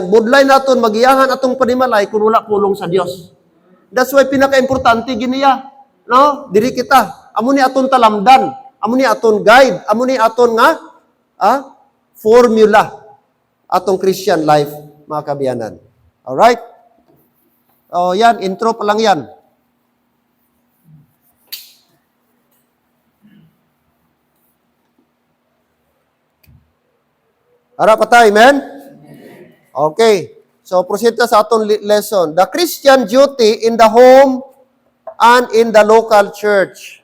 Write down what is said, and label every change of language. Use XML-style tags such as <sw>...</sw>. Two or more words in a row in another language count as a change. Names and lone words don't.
<hil>Budlay naton, magiyahan atong panimalay kung wala pulong sa Dios. That's why pinaka-importante giniya.</hil> <en>No?</en> <hil>Diri kita. Amo ni aton talamdan. Amo ni aton guide. Amo ni aton nga formula. Atong Christian life, mga kabiyanan. Alright? Yan. Intro pa lang yan. Ara pa tayo, amen? Okay. So, proceed na sa atong lesson.</hil> <en>The Christian duty in the home and in the local church.</en>